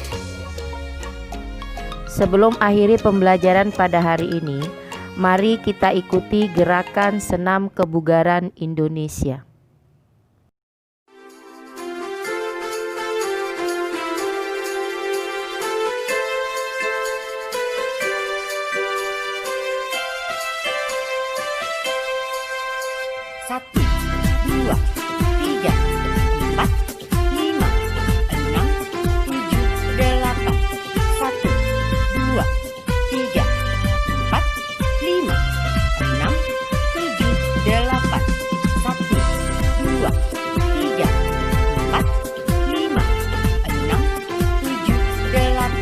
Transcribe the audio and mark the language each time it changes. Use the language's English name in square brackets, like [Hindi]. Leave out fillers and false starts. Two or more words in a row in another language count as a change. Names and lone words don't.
[Indonesian] Sebelum akhiri pembelajaran pada hari ini, mari kita ikuti gerakan senam kebugaran Indonesia. Satu, dua, tiga, empat, lima, enam, tujuh, delapan. Satu, dua, tiga, empat, lima, enam, tujuh, delapan. Satu, dua, tiga, empat, lima, enam, tujuh, delapan.